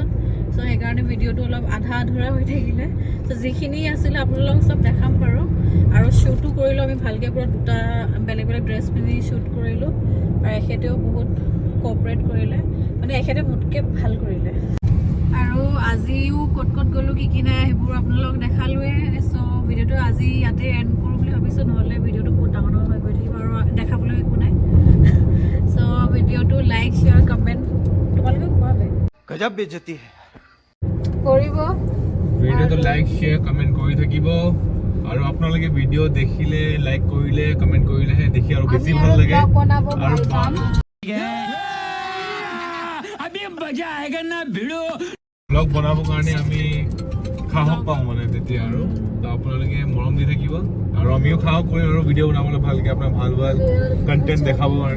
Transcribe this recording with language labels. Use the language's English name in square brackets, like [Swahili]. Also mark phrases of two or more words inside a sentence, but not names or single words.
[Assamese] চ' সেইকাৰণে ভিডিঅ'টো অলপ আধা আধৰুৱা হৈ থাকিলে চ' যিখিনি আছিলে আপোনালোকক চব দেখাম বাৰু আৰু শ্বুটো কৰিলোঁ আমি ভালকৈ পুৰা দুটা বেলেগ ড্ৰেছ পিন্ধি শ্বুট কৰিলোঁ আৰু এখেতেও বহুত কোঅপাৰেট কৰিলে মানে এখেতে মোতকৈ ভাল কৰিলে আৰু আজিও ক'ত গ'লোঁ কি নাই সেইবোৰ আপোনালোকক দেখালোৱে চ' ভিডিঅ'টো আজি ইয়াতে এণ্ড কৰোঁ বুলি ভাবিছোঁ নহ'লে ভিডিঅ'টো বহুত ডাঙৰ হৈ গৈ থাকিব আৰু দেখাবলৈ একো নাই চ' ভিডিঅ'টো [English] like share comment [Assamese] তোমালোকে কোৱাবে [Hindi] गजब बेइज्जती है [Assamese] কৰিব ভিডিঅ'টো [English] like share comment [Assamese] কৰি থাকিব আৰু আপোনালোকে ভিডিঅ' দেখিলে লাইক কৰিলে কমেণ্ট কৰিলেহে দেখি আৰু বেছি ভাল লাগে আৰু ব্লগ বনাবৰ কাৰণে আমি সাহস পাওঁ মানে তেতিয়া আৰু আপোনালোকে মৰম দি থাকিব আৰু আমিও সাহস কৰিম আৰু ভিডিঅ' বনাবলৈ ভালকৈ আপোনাৰ ভাল কণ্টেণ্ট দেখাবৰ কাৰণে